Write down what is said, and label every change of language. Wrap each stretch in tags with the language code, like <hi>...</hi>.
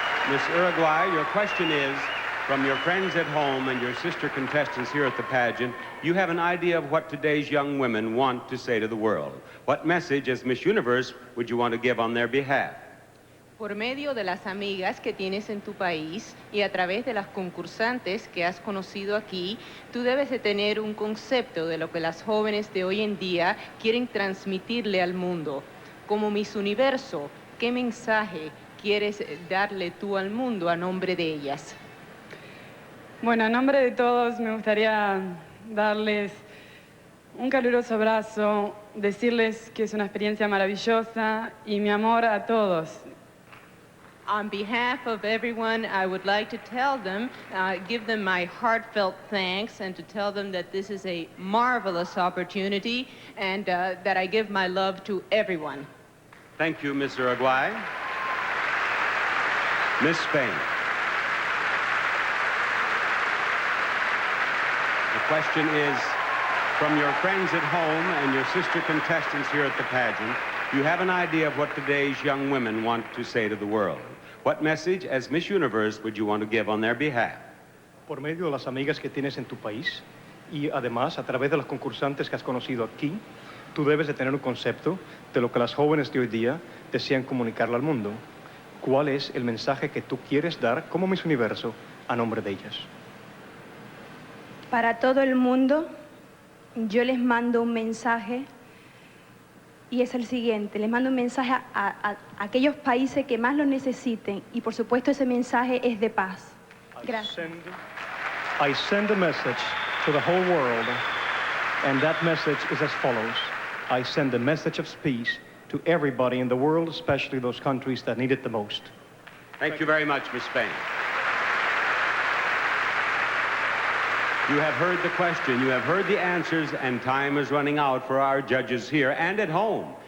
<en>Miss Uruguay, your question is, from your friends at home and your sister contestants here at the pageant, you have an idea of what today's young women want to say to the world. What message, as Miss Universe, would you want to give on their behalf?</en> <es>Por medio de las amigas que tienes en tu país y a través de las concursantes que has conocido aquí, tú debes de tener un concepto de lo que las jóvenes de hoy en día quieren transmitirle al mundo. Como Miss Universo, ¿qué mensaje quieres darle tú al mundo a nombre de ellas? Bueno, a nombre de todos me gustaría darles un caluroso abrazo, decirles que es una experiencia maravillosa y mi amor a todos.</es> <en>On behalf of everyone, I would like to tell them, give them my heartfelt thanks and to tell them that this is a marvelous opportunity and that I give my love to everyone. Thank you, Miss Uruguay. Miss Spain. The question is, from your friends at home and your sister contestants here at the pageant, you have an idea of what today's young women want to say to the world. What message, as Miss Universe, would you want to give on their behalf?</en> <es>Por medio de las amigas que tienes en tu país y además a través de los concursantes que has conocido aquí, tú debes de tener un concepto de lo que las jóvenes de hoy día desean comunicarle al mundo. ¿Cuál es el mensaje que tú quieres dar como Miss Universo a nombre de ellas? Para todo el mundo, yo les mando un mensaje y es el siguiente. Les mando un mensaje a aquellos países que más lo necesiten y por supuesto ese mensaje es de paz. Gracias.</es> <en>I send a message to the whole world And that message is as follows. I send a message of peace to everybody in the world, especially those countries that need it the most. Thank you very much, Ms. Spain. You have heard the question, you have heard the answers, and time is running out for our judges here and at home.</en>